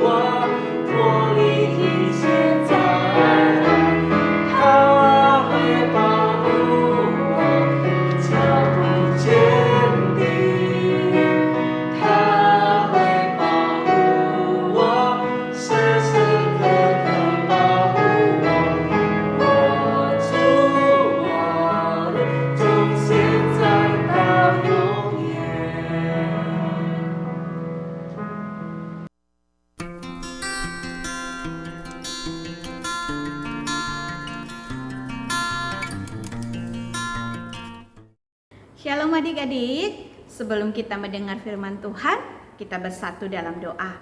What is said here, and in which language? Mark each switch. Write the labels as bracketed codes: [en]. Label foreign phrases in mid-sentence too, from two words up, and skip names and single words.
[zh] 我，脱离一切灾害，他会保护我，脚步坚定，他会保护我，时时刻刻保护我，我主我的，从现在到永远。 [id] Shalom adik-adik, sebelum kita mendengar firman Tuhan, kita bersatu dalam doa.